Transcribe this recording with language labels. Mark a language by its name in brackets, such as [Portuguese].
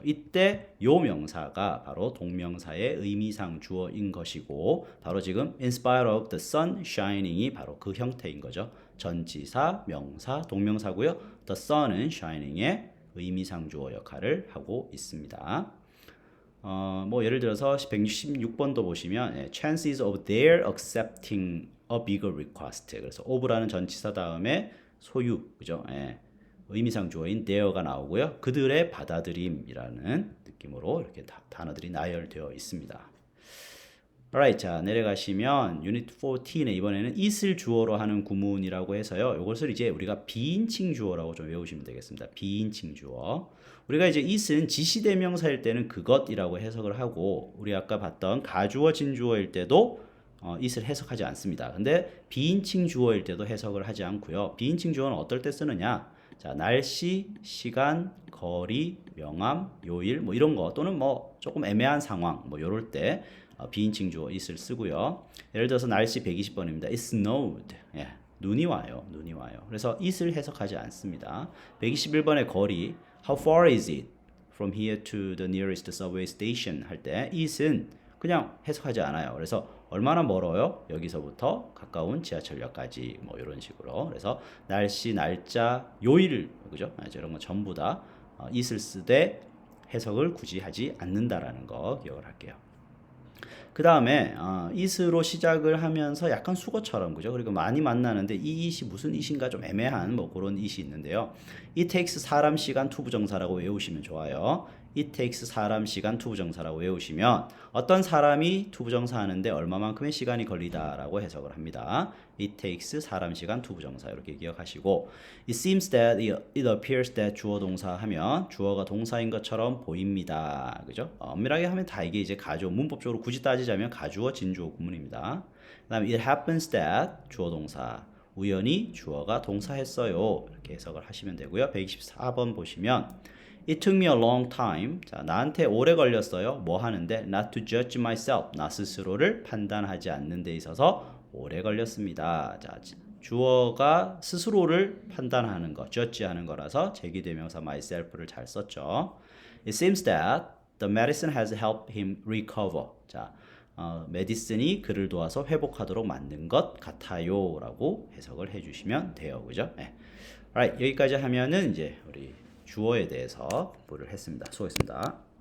[Korean] 이때 요 명사가 바로 동명사의 의미상 주어인 것이고 바로 지금 [English] in spite of the sun shining [Korean] 이 바로 그 형태인 거죠. 전치사, 명사, 동명사고요. the sun은 shining의 의미상 주어 역할을 하고 있습니다. 뭐 예를 들어서 166번도 보시면 [English] chances of their accepting a bigger request. [Korean] 그래서 of라는 전치사 다음에 소유, 그죠? 의미상 주어인 there가 나오고요. 그들의 받아들임이라는 느낌으로 이렇게 단어들이 나열되어 있습니다. Alright, 자 내려가시면 유닛 14에 이번에는 it을 주어로 하는 구문이라고 해서요. 이것을 이제 우리가 비인칭 주어라고 좀 외우시면 되겠습니다. 비인칭 주어. 우리가 이제 it은 지시대명사일 때는 그것이라고 해석을 하고 우리 아까 봤던 가주어 진주어일 때도 it을 해석하지 않습니다. 근데 비인칭 주어일 때도 해석을 하지 않고요. 비인칭 주어는 어떨 때 쓰느냐? 자, 날씨, 시간, 거리, 명암, 요일 뭐 이런 거 또는 뭐 조금 애매한 상황 뭐 요럴 때 비인칭 주어 it을 쓰고요. 예를 들어서 날씨 120번입니다. [English] It snowed. [Korean] 눈이 와요. 눈이 와요. 그래서 it을 해석하지 않습니다. 121번의 거리 [English] How far is it from here to the nearest subway station [Korean] 할 때 it은 그냥 해석하지 않아요. 그래서 얼마나 멀어요? 여기서부터 가까운 지하철역까지 뭐 이런 식으로. 그래서 날씨, 날짜, 요일 그죠? 이런 거 전부 다 it을 쓰되 해석을 굳이 하지 않는다라는 거 기억을 할게요. 그 다음에 it으로 시작을 하면서 약간 수거처럼 그죠? 그리고 많이 만나는데 이 it이 무슨 it인가 좀 애매한 뭐 그런 it이 있는데요. It takes 사람 시간 투부정사라고 외우시면 좋아요. It takes 사람 시간 투부정사라고 외우시면 어떤 사람이 투부정사 하는데 얼마만큼의 시간이 걸리다라고 해석을 합니다. It takes 사람 시간 투부정사 이렇게 기억하시고 [English] It seems that it appears that [Korean] 주어 동사 하면 주어가 동사인 것처럼 보입니다. 그죠? 엄밀하게 하면 다 이게 이제 가주어 문법적으로 굳이 따지자면 가주어 진주어 구문입니다. 그다음에 [English] it happens that [Korean] 주어 동사 우연히 주어가 동사했어요. 이렇게 해석을 하시면 되고요. 124번 보시면 [English] It took me a long time. [Korean] 자, 나한테 오래 걸렸어요. 뭐 하는데? [English] Not to judge myself. [Korean] 나 스스로를 판단하지 않는 데 있어서 오래 걸렸습니다. 자, 주어가 스스로를 판단하는 거, judge하는 거라서 제기대명사 myself를 잘 썼죠. [English] It seems that the medicine has helped him recover. [Korean] 자, 메디슨이 그를 도와서 회복하도록 만든 것 같아요. 라고 해석을 해주시면 돼요. 그죠? 네. Alright, 여기까지 하면은 이제 우리 주어에 대해서 공부를 했습니다. 수고했습니다.